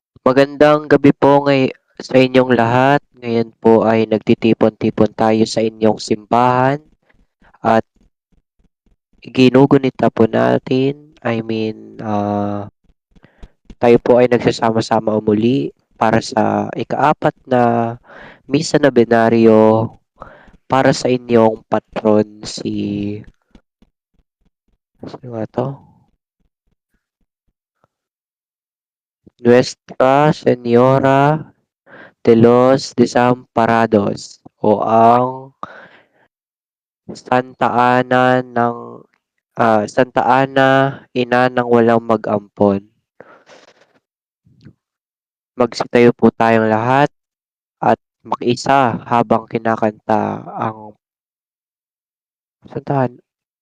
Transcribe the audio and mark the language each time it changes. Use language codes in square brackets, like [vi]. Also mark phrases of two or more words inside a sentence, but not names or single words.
[tl] Magandang gabi po sa inyong lahat. Ngayon po ay nagtitipon-tipon tayo sa inyong simbahan at ginugunita po natin. Tayo po ay nagsasama-sama umuli para sa ikaapat na misa na binaryo para sa inyong patron sino nga to? Nuestra Señora de los Desamparados o ang Santa Ana Santa Ana, ina ng walang mag-ampon. Magsitayo po tayong lahat at makiisa habang kinakanta ang Santa Ana.